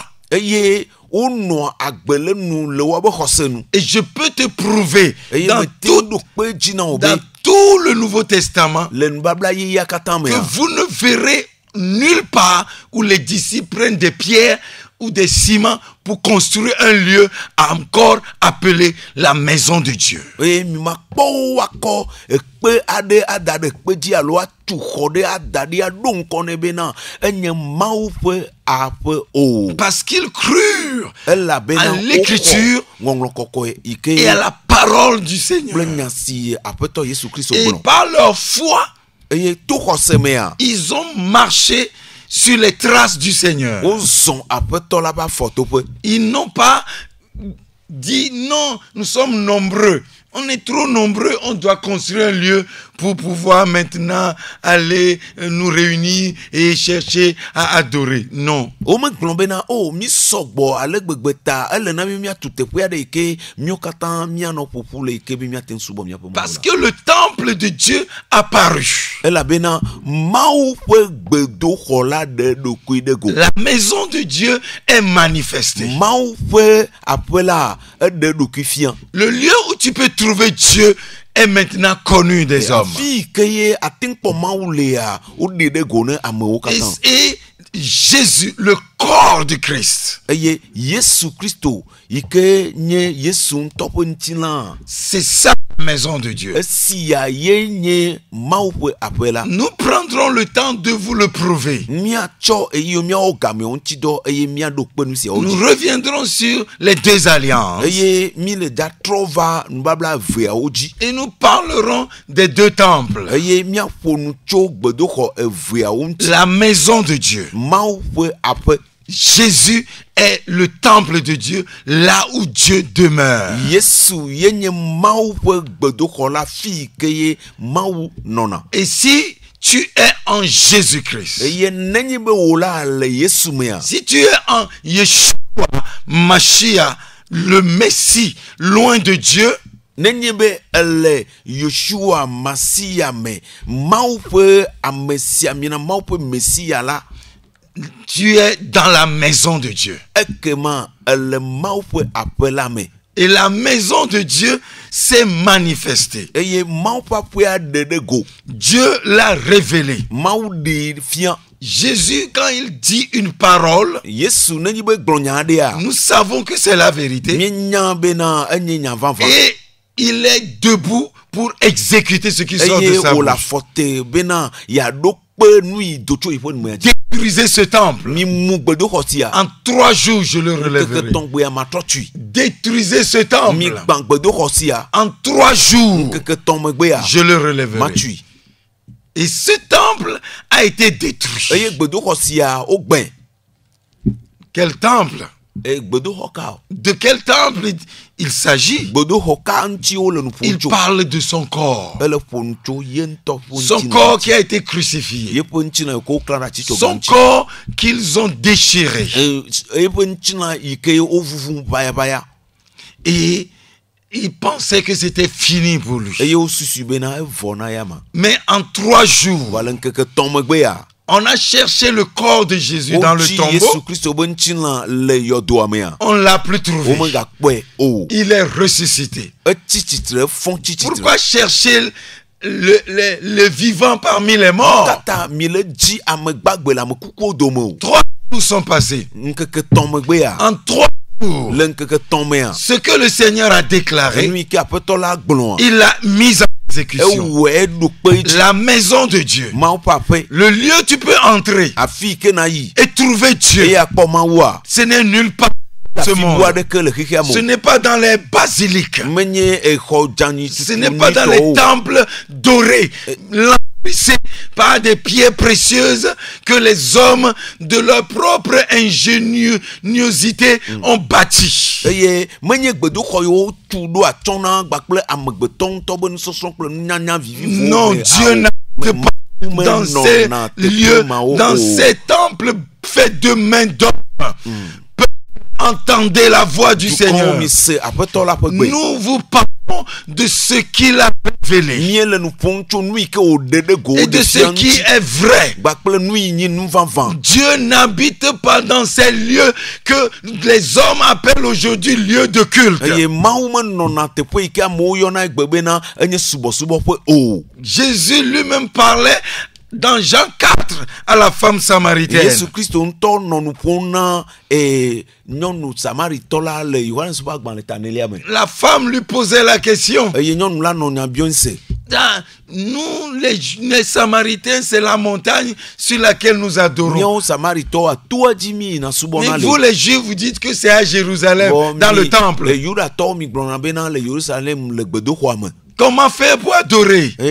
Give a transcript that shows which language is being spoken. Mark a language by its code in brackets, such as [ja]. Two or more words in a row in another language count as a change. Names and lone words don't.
[fr] Et je peux te prouver dans tout le Nouveau Testament que vous ne verrez nulle part où les disciples prennent des pierres ou des ciments pour construire un lieu encore appelé la maison de Dieu. [ee] Et mi ma kpɔ wakɔ ekpe aɖe ada ɖe kpe dzi alo atu xɔ ɖe ada ɖi aɖo ŋkɔ nɛ bena enye Mawu ƒe aƒe o. [fr] Parce qu'ils crurent [ee] Elabena [fr] à l'écriture [ee] ŋɔŋlɔ kɔkɔe yi ke [fr] et à la parole du Seigneur. [ee] kple nya si Aƒetɔ Yesu Kristo [fr] Et [ee] gblɔ. [fr] par leur foi, [ee] Eye to xɔse mea [fr] ils ont marché sur les traces du Seigneur. [ee] wozɔ Aƒetɔ la ƒe afɔtoƒe. [fr] Ils n'ont pas dit non, nous sommes nombreux. On est trop nombreux, on doit construire un lieu pour pouvoir maintenant aller nous réunir et chercher à adorer. Non. [ee] Womegblɔ bena o mi sɔgbɔ ale gbegbe ta ele na mi miatu teƒe aɖe yi ke míawo katã mianɔ ƒoƒu le yi ke mi miate ŋu subɔ miaƒe Mawu [fr] Parce [ee] la. [fr] que le temple de Dieu a paru. [ee] Elabena Mawu ƒe gbedoxɔ la ɖe ɖokui ɖe go. [fr] La maison de Dieu est manifestée. [ee] Mawu ƒe aƒe la eɖe ɖokui fia. [fr] Le lieu où tu peux trouver Dieu est maintenant connu des hommes. [ee] Afi ke ye ate ŋu kpɔ Mawu lea woɖe ɖe go ne amewo katã. [fr] Et Jésus, le corps du Christ, [ee] Eye Yesu Kristo yi ke nye Yesu ŋutɔ ƒe ŋutilã. [fr] c'est ça la maison de Dieu. [ee] Esia ye nye Mawu ƒe aƒe la. [fr] Nous prendrons le temps de vous le prouver. [ee] Míatsɔ eye míawɔ gamewo ŋuti dɔ eye míaɖo kpe nu siawo [fr] Nous [ee] dzi. [fr] reviendrons sur les deux alliances [ee] Eye mi le dza trɔ va nubabla eveawo dzi. [fr] et nous parlerons des deux temples. [ee] Eye míaƒo nu tso gbedoxɔ eveawo ŋuti. [fr] La maison de Dieu. [ee] Mawu ƒe aƒe. [fr] Jésus est le temple de Dieu, là où Dieu demeure. [ee] Yesu ye nye Mawu ƒe gbedoxɔ la fi ke ye Mawu nɔna. [fr] Et si tu es en Jésus-Christ, [ee] Eye nenye be wo la le Yesu mea. [fr] si tu es en Yeshua, Mashiach, le Messie, loin de Dieu, [ee] Nenye be ele Yeshua Masia me Mawu ƒe amesiamina Mawu ƒe Mesia la. [fr] tu es dans la maison de Dieu. [ee] Ekema ele Mawu ƒe aƒe la me. [fr] Et la maison de Dieu s'est manifestée. [ee] Eye Mawu ƒe aƒea ɖe ɖe go. [fr] Dieu l'a révélé. [ee] Mawu ɖe fia. [fr] Jésus, quand il dit une parole, [ee] Yesu nenye be gblɔ nya aɖea. [fr] nous savons que c'est la vérité. [ee] Mienya bena enye nya vava. [fr] Et il est debout pour exécuter ce qui sort de [ee] Eye [fr] sa [ee] wo la [fr] bouche. [ee] fɔte bena yaɖo kpe nu yi do tso yiƒe numea dzi. [fr] Détruisez ce temple. [ee] Mi mu gbedoxɔ sia. [fr] En 3 jours, je le [ee] Keke [fr] relèverai. [ee] tɔŋgbea matrɔ tui. [fr] Détruisez ce [ee] Mi [fr] temple. [ee] gbã gbedoxɔ sia. [fr] En 3 jours, [ee] Keke tɔŋ megbea [fr] je le relèverai. [ee] matui. [fr] Et ce temple a été détruit. [ee] Eye gbedoxɔ sia wo gbɛ. [fr] Quel temple? [ee] Eye gbedoxɔ ka o. [fr] De quel temple il s'agit? [ee] Gbedoxɔ ka ŋuti wo le nu ƒom [fr] Il [ee] tso. [fr] parle de son corps. [ee] Ele ƒo nu tso ye ŋutɔ ƒe [fr] Son [ee] ŋuti [fr] corps [ee] na. [fr] qui a été crucifié. [ee] Ye ƒe ŋuti na yi ke wo klã ɖe atsi tso [fr] Son [ee] ŋuti. [fr] corps qu'ils ont déchiré. [ee] Ye ƒe ŋuti na yi ke wo vuvu ʋayaʋaya. [fr] Et il pensait que c'était fini pour lui. [ee] Eye wo susu bena evɔ na ya ma. [fr] Mais en 3 jours, [ee] Va le ŋkeke tɔŋ megbea. [fr] on a cherché le corps de Jésus dans le [ee] Wotsi Yesu [fr] tombeau. [ee] Kristo be ŋuti na le yɔdoa mea. [fr] On ne l'a plus trouvé. [ee] Womegakpɔe o. [fr] Il est ressuscité. [ee] Etsi tsitre fɔ̃ tsi tsitre. [fr] Pourquoi chercher le vivant parmi les morts? [ee] Kata mi le dzi ame gbagbe le ame kukuwo dome o. [fr] 3 jours sont passés. [ee] Ŋkeke tɔŋ megbea. [fr] En 3 jours, [ee] Le ŋkeke tɔŋ mea. [fr] ce que le Seigneur a déclaré, [ee] Enu yi ke Aƒetɔ la gblɔa. [fr] il l'a mis en exécution. [ee] Ewɔe ɖo kpe dzi. [fr] La maison de Dieu, [ee] Mawu ƒe aƒe. [fr] le lieu où tu peux entrer [ee] Afi yi ke na yi. [fr] et trouver Dieu, [ee] Eye akpɔ Mawua. [fr] ce n'est nulle part dans ce [ee] Afi bu [fr] monde. [ee] aɖeke le xexea [fr] Ce [ee] me. [fr] n'est pas dans les basiliques. [ee] Menye exɔ dzani [fr] Ce n'est pas dans les temples dorés, lambrissés par des pierres précieuses que les hommes de leur propre ingéniosité ont bâti. [ee] Eye menye gbedoxɔ yiwo tu ɖo atsɔ na gbakple amegbetɔ ŋutɔ be nusɔsrɔ̃ kple nunyanya vivivo. [fr] Non, Dieu n'habite pas dans ces lieux, dans ces temples faits de mains d'hommes. Entendez la voix du Seigneur. [ee] Mi se Aƒetɔ la ƒe gbe. [fr] Nous vous parlons de ce qu'il a révélé [ee] Mie le nu ƒom tso nu yi ke wòɖe ɖe go [fr] et de [ee] ɖe [fr] ce [ee] fia [fr] qui [ee] ŋuti. [fr] est vrai. [ee] Gbakple nu yi nyi nu vavã. [fr] Dieu n'habite pas dans ces lieux que les hommes appellent aujourd'hui lieux de culte. [ee] Eye Mawu menɔna teƒe yi ke amewo yɔna egbe bena enye subɔsubɔƒe o. [fr] Jésus lui-même parlait dans Jean 4 à la femme samaritaine. [ee] Yesu Kristo ntɔ nɔnu ƒom na nyɔnu Samaritɔ la le Yohanes ƒe agbalẽ tanelia me. [fr] La femme lui posait la question. [ee] Eye nyɔnu la nɔ nya biom se. [fr] Nous, les Samaritains, c'est la montagne sur laquelle nous adorons. Mais vous, les Juifs, vous dites que c'est à Jérusalem, dans le temple. Comment faire pour adorer?